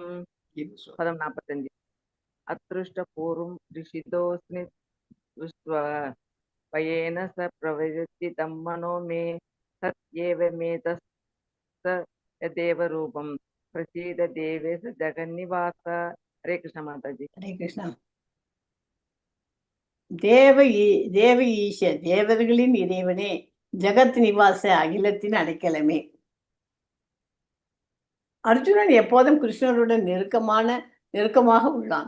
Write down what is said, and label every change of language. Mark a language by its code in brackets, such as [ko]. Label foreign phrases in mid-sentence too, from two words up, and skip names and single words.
[sa] पदं 45 अदृष्टपूर्वं ऋषितोऽस्मि वयेन स प्रवदति तं मनो मे तत्येव मे तस्य यदेव रूपं प्रसीद देवेश जगन्निवास। [hi] हरे कृष्ण माताजी। [ta] ஹரே கிருஷ்ணா. [sa] देव ईश, [ta] தேவர்களின் இறைவனே, [sa] जगत् निवास, [ta] அகிலத்தின் அடைக்கலமே. அர்ஜுனன் எப்போதும் கிருஷ்ணருடன் நெருக்கமாக உள்ளான்.